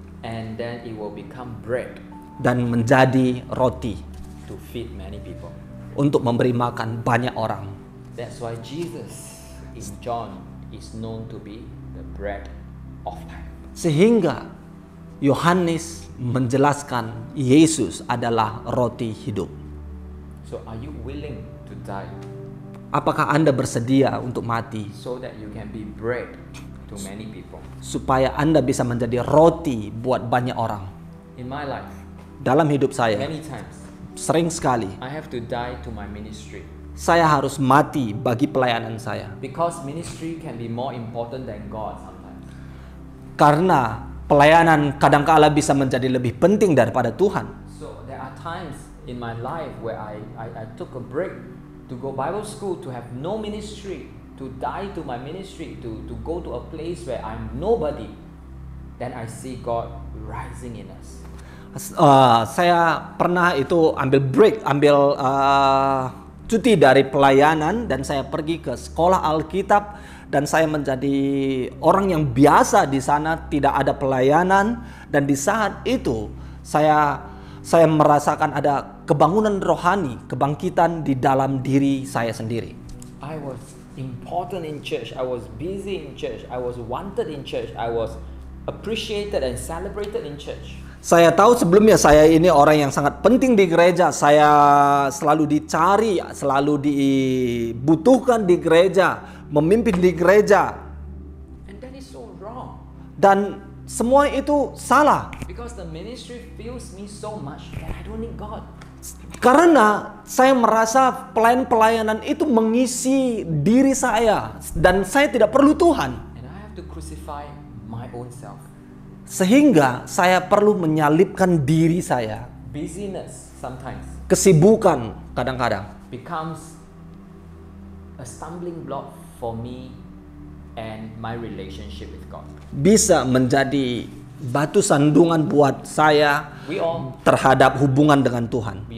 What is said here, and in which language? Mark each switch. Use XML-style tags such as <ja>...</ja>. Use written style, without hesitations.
<en>And then it will become bread</en> <id>Dan menjadi roti</id> <en>to feed many people.</en> <id>untuk memberi makan banyak orang.</id> <en>That's why Jesus in John is known to be the bread of life.</en> <id>Sehingga Yohanes menjelaskan Yesus adalah roti hidup.</id> <en>So are you willing to die</en> <id>Apakah Anda bersedia untuk mati</id> <en>so that you can be bread to many people?</en> <id>supaya Anda bisa menjadi roti buat banyak orang?</id> <en>In my life,</en> <id>Dalam hidup saya,</id> <en>many times</en> <id>sering sekali</id> <en>I have to die to my ministry</en> <id>saya harus mati bagi pelayanan saya.</id> <en>because ministry can be more important than God sometimes.</en> <id>Karena pelayanan kadangkala bisa menjadi lebih penting daripada Tuhan.</id> <en>So there are times in my life where I took a break to go Bible school, to have no ministry, to die to my ministry, to go to a place where I'm nobody. Then I see God rising in us.</en> <id>Saya pernah itu ambil break, ambil cuti dari pelayanan, dan saya pergi ke sekolah Alkitab, dan saya menjadi orang yang biasa di sana, tidak ada pelayanan, dan di saat itu saya merasakan ada kebangunan rohani, kebangkitan di dalam diri saya sendiri.</id> <en>I was important in church, I was busy in church, I was wanted in church, I was appreciated and celebrated in church.</en> <id>Saya tahu sebelumnya saya ini orang yang sangat penting di gereja. Saya selalu dicari, selalu dibutuhkan di gereja, memimpin di gereja.</id> <en>And that is so wrong.</en> <id>Dan semua itu salah.</id> <en>Because the ministry fills me so much that I don't need God.</en> <id>Karena saya merasa pelayanan itu mengisi diri saya, dan saya tidak perlu Tuhan.</id> <en>And I have to crucify my own self.</en> <id>Sehingga saya perlu menyalibkan diri saya.</id> <en>Busyness sometimes</en> <id>Kesibukan kadang-kadang</id> <en>becomes a stumbling block for me and my relationship with God.</en> <id>bisa menjadi batu sandungan buat saya</id> <en>We all</en> <id>terhadap hubungan dengan Tuhan.</id>